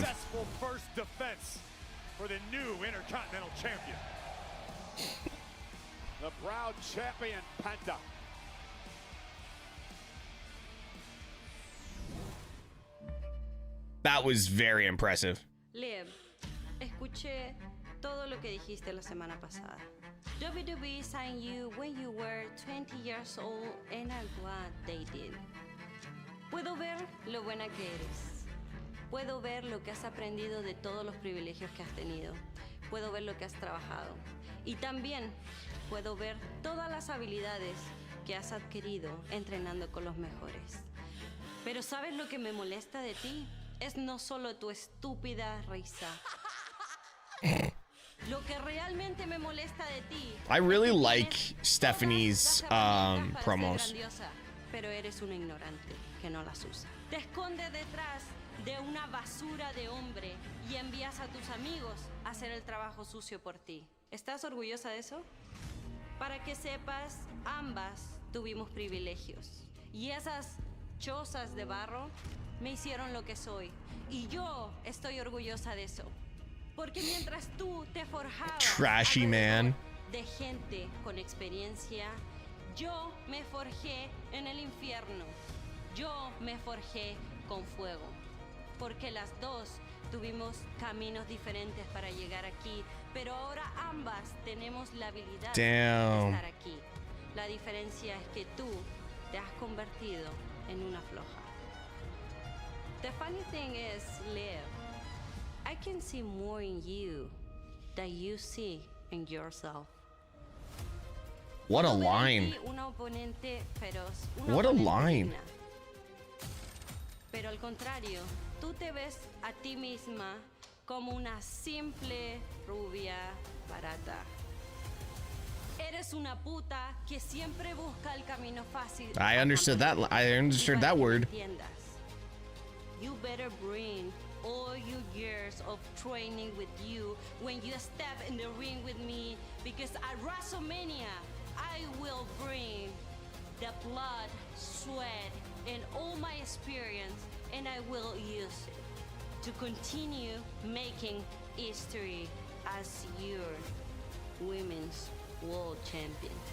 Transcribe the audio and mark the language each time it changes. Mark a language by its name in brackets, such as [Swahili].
[English] Successful first defense for the new Intercontinental Champion. The proud champion Penta. That was very impressive. [Spanish] Liv, escuché todo lo que dijiste la semana pasada. [English] WWE signed you when you were 20 years old, and I'm glad they did. [Spanish] Puedo ver lo buena que eres. Puedo ver lo que has aprendido de todos los privilegios que has tenido. Puedo ver lo que has trabajado. Y también puedo ver todas las habilidades que has adquirido entrenando con los mejores. Pero ¿sabes lo que me molesta de ti? Es no solo tu estúpida risa. Lo que realmente me molesta de ti. [English] I really like Stephanie's promos. [Spanish] Grandiosa, pero eres un ignorante que no las usa. Te escondes detrás de una basura de hombre y envías a tus amigos a hacer el trabajo sucio por ti. ¿Estás orgullosa de eso? Para que sepas, ambas tuvimos privilegios. Y esas chozas de barro me hicieron lo que soy. Y yo estoy orgullosa de eso. Porque mientras tú te forjabas [English] Trashy man. [Spanish] de gente con experiencia, yo me forjé en el infierno. Yo me forjé con fuego. Porque las dos tuvimos caminos diferentes para llegar aquí, pero ahora ambas tenemos la habilidad de estar aquí. La diferencia es que tú te has convertido en una floja. [English] The funny thing is, Liv, I can see more in you than you see in yourself. What a line. [Spanish] Una oponente feroz, una [English] What a [Spanish] oponente [English] line. [Spanish] digna. Pero al contrario, tú te ves a ti misma como una simple rubia barata. Eres una puta que siempre busca el camino fácil. [English] I understood that. I understood that word. You better bring all your years of training with you when you step in the ring with me, because at WrestleMania I will bring the blood, sweat, and all my experience, and I will use it to continue making history as your women's world champion.